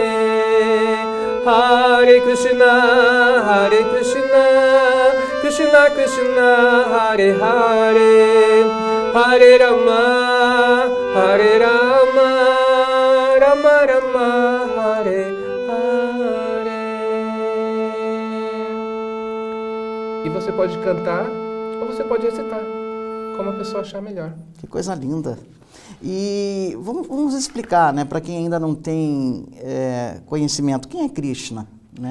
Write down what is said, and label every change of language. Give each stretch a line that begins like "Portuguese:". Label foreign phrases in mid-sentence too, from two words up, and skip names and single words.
Sanskrit: Hare Krishna, Krishna Krishna, Hare Hare, Hare Rama, Rama Rama, Hare Hare.
Portuguese: E você pode cantar ou você pode recitar, como a pessoa achar melhor. Que coisa linda. E vamos explicar, né, para quem ainda não tem conhecimento, quem é Krishna, né?